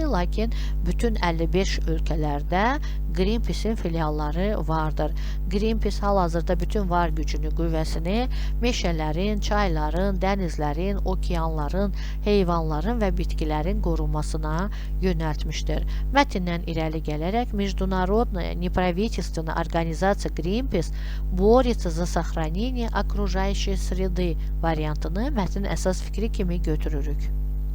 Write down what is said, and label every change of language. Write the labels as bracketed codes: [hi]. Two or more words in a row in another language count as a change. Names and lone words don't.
[az] Lakin bütün 55 ölkələrdə Greenpeace-in filialları vardır. Greenpeace hal-hazırda bütün var gücünü, qüvvəsini meşələrin, çayların, dənizlərin, okeanların, heyvanların və bitkilərin qorunmasına yönəltmişdir. Mətndən irəli gələrək [ru] Международная неправительственная организация Greenpeace борется за сохранение окружающей среды [az] variantını mətnin əsas fikri kimi götürürük.